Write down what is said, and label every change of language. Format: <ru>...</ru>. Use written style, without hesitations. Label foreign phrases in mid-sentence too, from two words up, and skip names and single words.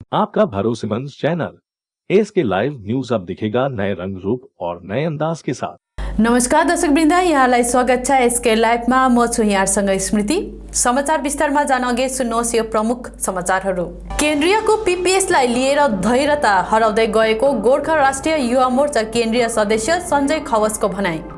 <hi>आपका भरोसेमंद चैनल एसके लाइव न्यूज अब दिखेगा नए रंग रूप और नए अंदाज के साथ।</hi> <ne>नमस्कार दर्शकवृन्द, यहाँलाई स्वागत छ एसके लाइभमा। म छु यहाँसँग स्मृति। समाचार विस्तारमा जान अघि सुन्नुहोस् यो प्रमुख समाचारहरू। केन्द्रीयको पीपीएसलाई लिएर धैर्यता हराउँदै गएको गोर्खा राष्ट्रिय युवा मोर्चा केन्द्रीय सदस्य सञ्जय खवासको भनाई।</ne>